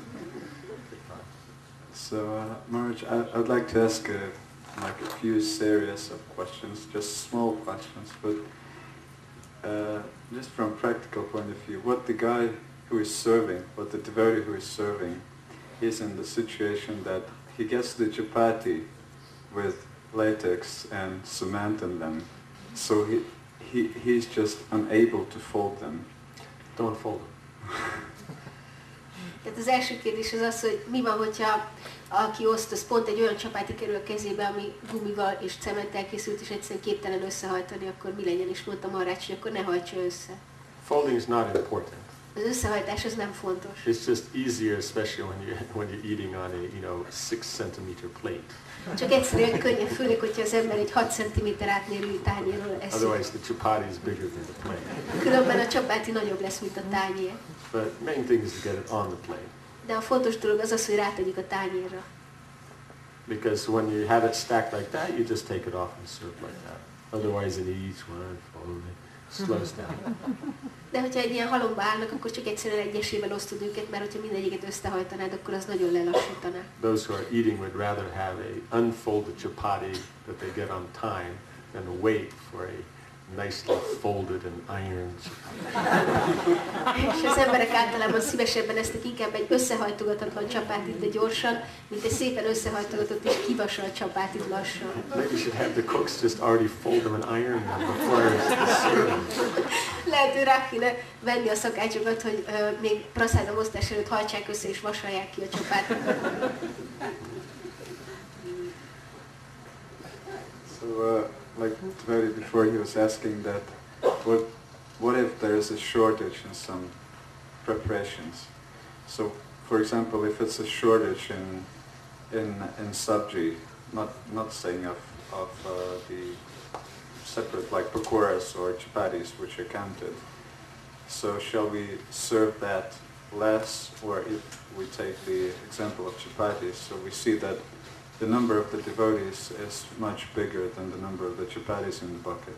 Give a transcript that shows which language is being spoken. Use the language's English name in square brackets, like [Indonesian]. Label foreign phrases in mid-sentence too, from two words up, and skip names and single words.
[English] So, Maharaj, I would like to ask like a few series of questions, just small questions, but just from a practical point of view, what the guy who is serving, what the devotee who is serving, is in the situation that he gets the chapati with latex and cement in them, so he's just unable to fold them. Don't fold them. [Hungarian] Tehát az első kérdés az az, hogy mi van, hogyha aki oszt, az pont egy olyan csapáti kerül a kezébe, ami gumival és cementtel készült, és egyszerűen képtelen összehajtani, akkor mi legyen? És mondta Maharaj, hogy akkor ne hajtsa össze. [English] Folding is not important. [Hungarian] Az összehajtás az nem fontos. [English] It's just easier, especially when you're eating on a 6 centimeter plate. [Hungarian] Csak egyszerűen könnyen, főleg, hogyha az ember egy 6 cm átmérőjű tányérról eszik. [English] Otherwise the chapati is bigger than the plate. [Hungarian] Különben a csapáti nagyobb lesz, mint a tányér. [English] But main thing is to get it on the plate. [Hungarian] De a fontos dolog az az, hogy rátegyük a tányérra. [English] Because when you have it stacked like that, you just take it off and serve like that. Otherwise, in each one, slows down. [Hungarian] De hogyha egy ilyen halomba állnak, akkor csak egyszerűen egyesével osztod őket, mert hogyha mindegyiket összehajtanád, akkor az nagyon lelassítaná. [English] Those who are eating would rather have a unfolded chapati that they get on time than wait for a nicely folded and ironed chapati. [Hungarian] És az emberek általában szívesebben esznek inkább egy összehajtogatatlan csapátit, de gyorsan, mint egy szépen összehajtogatott és kivasalt csapátit lassan. [English] Maybe you should have the cooks just already fold them and iron them before serving. [Hungarian] Lehet, hogy rá kéne venni a szakácsokat, hogy még Prasadam osztás előtt hajtsák össze és vasalják ki a csapátot. [English] So, like Tveri before, he was asking that, what if there is a shortage in some preparations? So, for example, if it's a shortage in sabji, not saying of the separate like pakoras or chapatis which are counted, so shall we serve that less, or if we take the example of chapatis, so we see that the number of the devotees is much bigger than the number of the chapatis in the bucket.